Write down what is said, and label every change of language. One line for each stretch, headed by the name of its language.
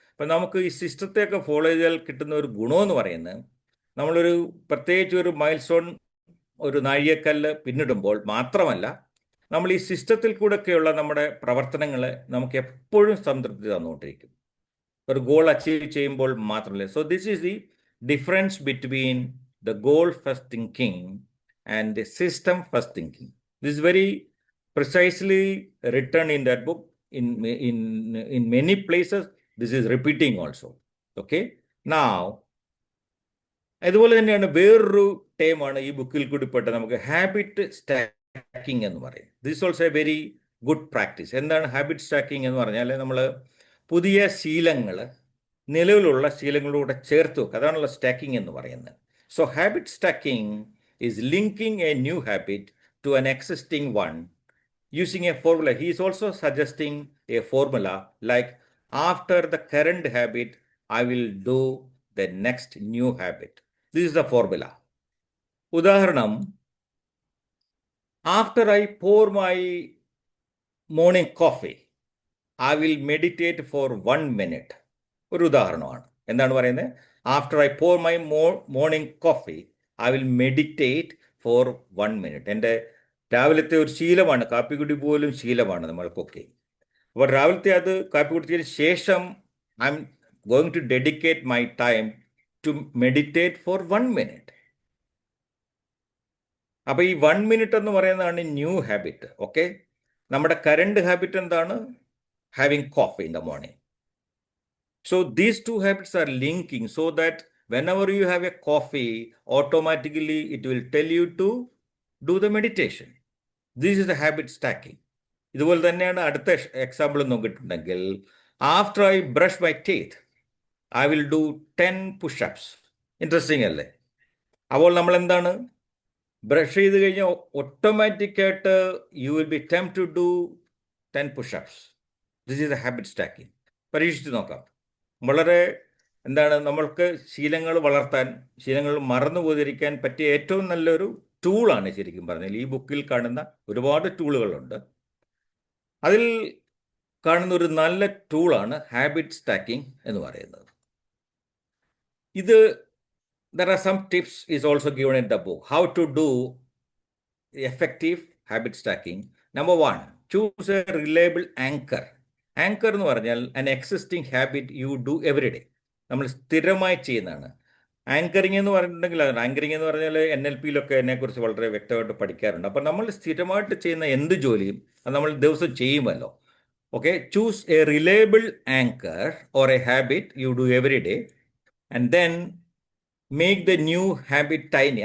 Malayalam: അപ്പം നമുക്ക് ഈ സിസ്റ്റത്തെയൊക്കെ ഫോളോ ചെയ്താൽ കിട്ടുന്ന ഒരു ഗുണമെന്ന് പറയുന്നത് നമ്മളൊരു പ്രത്യേകിച്ച് ഒരു മൈൽ സ്റ്റോൺ, ഒരു നാഴികക്കല്ല് പിന്നിടുമ്പോൾ മാത്രമല്ല, നമ്മൾ ഈ സിസ്റ്റത്തിൽ കൂടെയൊക്കെയുള്ള നമ്മുടെ പ്രവർത്തനങ്ങൾ നമുക്ക് എപ്പോഴും സംതൃപ്തി തന്നുകൊണ്ടിരിക്കും. ഒരു ഗോൾ അച്ചീവ് ചെയ്യുമ്പോൾ മാത്രമല്ല.
English: So this is the difference between the goal first thinking and the system first thinking. This very precisely written in that book. In many places this is repeating also. Okay, now
Malayalam: അതുപോലെ തന്നെയാണ് വേറൊരു ടേമാണ് ഈ ബുക്കിൽ കൂടി പെട്ട നമുക്ക് habit stacking എന്ന് പറയും.
English: This also a very good practice.
Malayalam: എന്താണ് ഹാബിറ്റ് സ്റ്റാക്കിംഗ് എന്ന് പറഞ്ഞാൽ? നമ്മൾ പുതിയ ശീലങ്ങൾ നിലവിലുള്ള ശീലങ്ങളിലൂടെ ചേർത്ത് വെക്കുക. അതാണല്ലോ സ്റ്റാക്കിംഗ് എന്ന് പറയുന്നത്.
English: So habit stacking is linking a new habit to an existing one using a formula. He is also suggesting a formula like, after the current habit I will do the next new habit. This is the formula. ഉദാഹരണം, after I pour my morning coffee I will meditate for 1 minute.
Malayalam: ഒരു ഉദാഹരണമാണ്. എന്താണ് പറയുന്നത്?
English: After I pour my morning coffee I will meditate for 1 minute.
Malayalam: എൻ്റെ രാവിലത്തെ ഒരു ശീലമാണ്, കാപ്പിക്കുടി പോലും ശീലമാണ് നമ്മൾക്കൊക്കെ. അപ്പോൾ രാവിലത്തെ അത് കാപ്പി കുടിച്ചതിന് ശേഷം
English: I am going to dedicate my time to meditate for 1 minute.
Malayalam: അപ്പോൾ ഈ 1 minute എന്ന് പറയുന്നതാണ് ന്യൂ ഹാബിറ്റ്.
English: okay,
Malayalam: നമ്മുടെ കറണ്ട് ഹാബിറ്റ് എന്താണ്?
English: Having coffee in the morning. So these two habits are linking so that whenever you have a coffee, automatically it will tell you to do the meditation. This is the habit stacking.
Malayalam: ഇതുപോലെ തന്നെയാണ് അടുത്ത example നോക്കിയിട്ടുണ്ടെങ്കിൽ,
English: After I brush my teeth I will do 10 push-ups.
Malayalam: Interesting അല്ലേ? അപ്പോൾ നമ്മൾ എന്താണ്, brush ചെയ്ത് കഴിഞ്ഞാൽ ഓട്ടോമാറ്റിക്കായിട്ട്
English: You will be tempt to do 10 push-ups. This is the habit stacking.
Malayalam: പരീക്ഷിച്ച് നോക്കാം. വളരെ എന്താണ്, നമ്മൾക്ക് ശീലങ്ങൾ വളർത്താൻ, ശീലങ്ങൾ മറന്നു പോതിരിക്കാൻ പറ്റിയ ഏറ്റവും നല്ലൊരു ടൂളാണ് ശരിക്കും പറഞ്ഞാൽ. ഈ ബുക്കിൽ കാണുന്ന ഒരുപാട് ടൂളുകളുണ്ട്. അതിൽ കാണുന്ന ഒരു നല്ല ടൂളാണ് ഹാബിറ്റ് സ്റ്റാക്കിംഗ് എന്ന് പറയുന്നത്.
English: ഇത് there are some tips is also given in the book how to do effective habit stacking. Number 1, choose a reliable anchor.
Malayalam: Anchor എന്ന് പറഞ്ഞാൽ
English: an existing habit you do every day.
Malayalam: നമ്മൾ സ്ഥിരമായി ചെയ്യുന്നതാണ്. Anchoring എന്ന് പറഞ്ഞിട്ടുണ്ടെങ്കിൽ അതാണ്. ആങ്കറിങ് എന്ന് പറഞ്ഞാൽ NLP-യിലൊക്കെ അതിനെക്കുറിച്ച് വളരെ വ്യക്തമായിട്ട് പഠിക്കാറുണ്ട്. അപ്പം നമ്മൾ സ്ഥിരമായിട്ട് ചെയ്യുന്ന എന്ത് ജോലിയും അത് നമ്മൾ ദിവസം ചെയ്യുമല്ലോ.
English: Okay, choose a reliable anchor or a habit you do every day and then make the new habit tiny.